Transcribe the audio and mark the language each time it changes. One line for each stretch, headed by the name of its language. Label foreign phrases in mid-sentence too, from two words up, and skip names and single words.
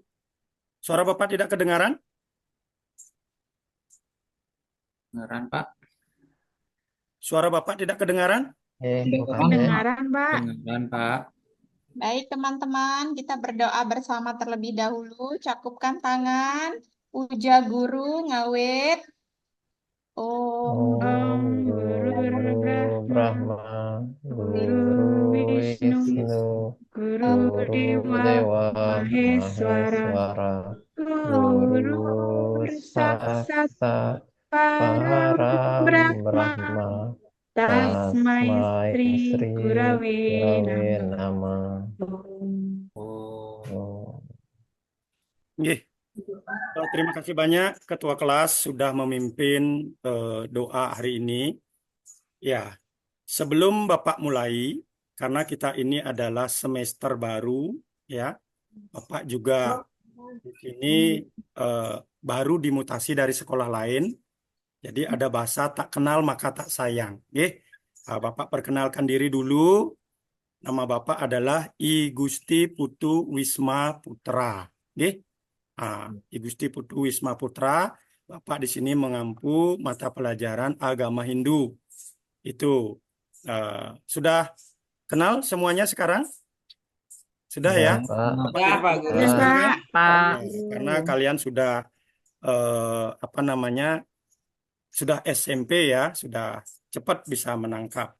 Indonesian: Suara Bapak tidak kedengaran? Kedengaran, Pak. Suara Bapak tidak kedengaran? Kedengaran, Pak. Kedengaran, Pak. Baik, teman-teman, kita berdoa bersama terlebih dahulu. Cakupkan tangan. Puja Guru, ngawit.
Sanskrit: Om Guru Brahma, Guru Wisnu, Guru Dewa Maheswara, Guru Saksata Brahma, Tasmai Sri Gurave Nama.
Indonesian: Terima kasih banyak Ketua kelas sudah memimpin doa hari ini. Ya, sebelum Bapak mulai, karena kita ini adalah semester baru, ya, Bapak juga di sini baru dimutasi dari sekolah lain. Jadi ada bahasa tak kenal maka tak sayang. Bapak perkenalkan diri dulu. Nama Bapak adalah I Gusti Putu Wisma Putra. I Gusti Putu Wisma Putra. Bapak di sini mengampu mata pelajaran agama Hindu. Itu sudah kenal semuanya sekarang? Sudah ya? Pak Guru. Karena kalian sudah sudah SMP ya, sudah cepat bisa menangkap.